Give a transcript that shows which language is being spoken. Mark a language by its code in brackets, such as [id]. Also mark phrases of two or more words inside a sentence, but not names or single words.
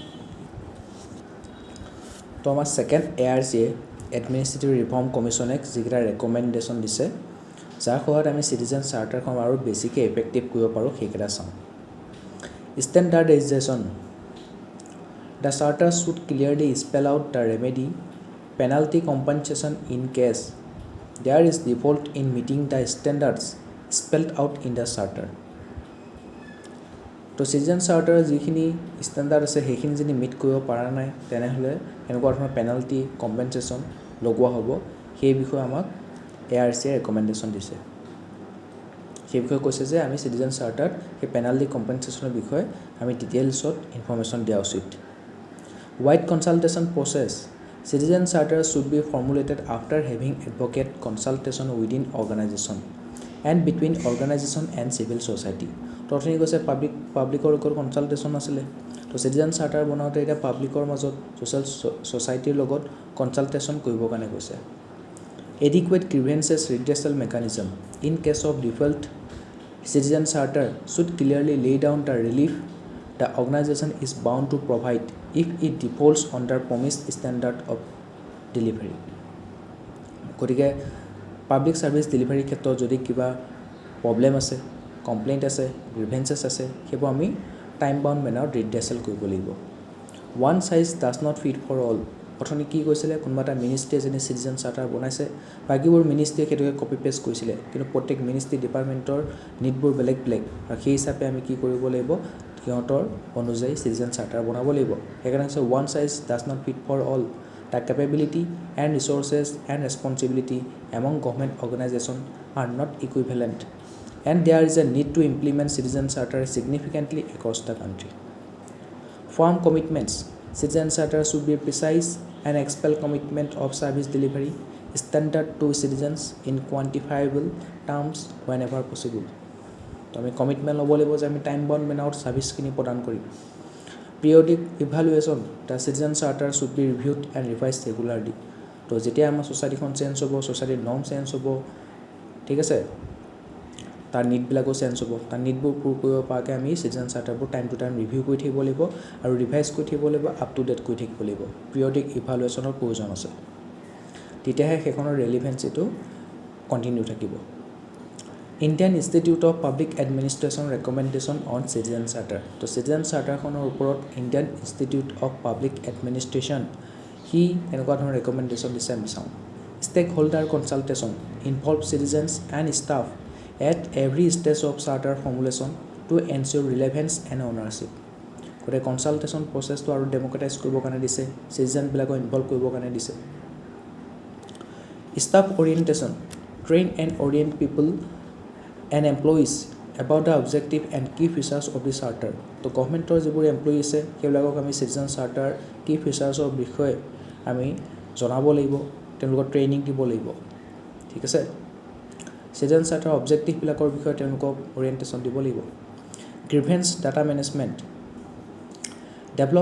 [as] তো আমাৰ ছেকেণ্ড ARCA এডমিনিষ্ট্ৰেটিভ ৰিফৰ্ম কমিশ্যনে যিকেইটা ৰেকমেণ্ডেশ্যন দিছে, যাৰ সহায়ত আমি [en] citizen charterখন [as] আৰু বেছিকৈ ইফেক্টিভ কৰিব পাৰোঁ সেইকেইটা চাওঁ। [en] Standardization. The charter should clearly spell out the remedy, penalty compensation in case there is default in meeting the standards spelled out in the charter. [as] তো [en] citizen charter [as] যিখিনি ষ্টেণ্ডাৰ্ড আছে সেইখিনি যদি মিট কৰিব পৰা নাই তেনেহ'লে এনেকুৱা ধৰণৰ [en] penalty compensation [as] লগোৱা হ'ব। সেই বিষয়ে আমাক ARCA ৰেকমেণ্ডেশ্যন দিছে। সেই বিষয়ে কৈছে যে আমি [en] citizen charterত [as] সেই [en] penalty compensationৰ [as] বিষয়ে আমি [en] detailsত information [as] দিয়া উচিত [en] Wide consultation process. Citizen charter should be formulated after having advocate consultation within organization and between organization and civil society. [as] তো অথনি কৈছে পাব্লিকৰ লগত কনচাল্টেশ্যন আছিলে তো [en] citizen charter [as] বনাওঁতে এতিয়া পাব্লিকৰ মাজত [en] social societyৰ [as] লগত কনচাল্টেশ্যন কৰিবৰ কাৰণে কৈছে [en] Adequate grievances redressal mechanism. In case of default, citizen charter should clearly lay down the relief the organization is bound to provide if it defaults under promised standard of delivery. [as] গতিকে [en] public service delivery [as] ক্ষেত্ৰত যদি কিবা প্ৰবলেম আছে কমপ্লেইণ্ট আছে গ্ৰিভেন্সেছ আছে সেইবোৰ আমি [en] time bound mannerত redressal [as] কৰিব লাগিব [en] one size does not fit for all [as] অথনি কি কৈছিলে কোনোবা এটা মিনিষ্ট্ৰী এজনী চিটিজেন চাৰ্টাৰ বনাইছে বাকীবোৰ মিনিষ্ট্ৰীয়ে সেইটোকে [en] copy paste [as] কৰিছিলে কিন্তু প্ৰত্যেক [en] ministry departmentৰ [as] নিডবোৰ বেলেগ বেলেগ আৰু সেই হিচাপে আমি কি কৰিব লাগিব সিহঁতৰ অনুযায়ী [en] citizen charter [as] বনাব লাগিব সেইকাৰণে হৈছে [en] one size does not fit for all The capability and resources and responsibility among government organizations are not equivalent, and there is a need to implement citizen charter significantly across the country. Firm commitments. Citizen charter should be precise and expel commitment of service delivery standard to citizens in quantifiable terms whenever possible. [as] তো আমি কমিটমেণ্ট ল'ব লাগিব যে আমি [en] time bound mannerত serviceখিনি [as] প্ৰদান কৰিম [en] Periodic evaluation, the citizen charter should be reviewed and revised regularly. [as] তো যেতিয়া আমাৰ [en] societyখন change [as] হ'ব [en] societyৰ norm change [as] হ'ব ঠিক আছে তাৰ নিডবিলাকো চেঞ্জ হ'ব তাৰ নিডবোৰ পূৰ কৰিব পৰাকৈ আমি [en] citizen charterবোৰ time to time review [as] কৰি থাকিব লাগিব আৰু ৰিভাইজ কৰি থাকিব লাগিব [en] up to date [as] কৰি থাকিব লাগিব [en] periodic evaluationৰ [as] প্ৰয়োজন আছে তেতিয়াহে সেইখনৰ [en] relevanceটো continue থাকিব Indian Institute of Public Administration recommendation on citizen charter তো citizen charterখনৰ [as] ওপৰত Indian Institute of Public Administration হি এনেকুৱা ধৰণৰ ৰেকমেণ্ডেশ্যন দিছে আমি চাওঁ [en] stakeholder consultation involve citizens and staff at every stage of charter formulation to ensure relevance and ownership [as] গতিকে [en] consultation processটো [as] আৰু ডেম'ক্ৰেটাইজ কৰিবৰ কাৰণে দিছে চিটিজেনবিলাকক ইনভলভ কৰিবৰ কাৰণে দিছে [en] staff orientation train and orient people and employees about the objective and key features of the charter [as] তো গভৰ্ণমেণ্টৰ যিবোৰ এমপ্লয়ি আছে সেইবিলাকক আমি [en] citizen charter [as] কি ফিচাৰ্ছৰ বিষয়ে আমি জনাব লাগিব তেওঁলোকক ট্ৰেইনিং দিব লাগিব ঠিক আছে [en] citizen charter objectiveবিলাকৰ [as] বিষয়ে তেওঁলোকক অৰিয়েণ্টেশ্যন দিব লাগিব [en] grievance data management develop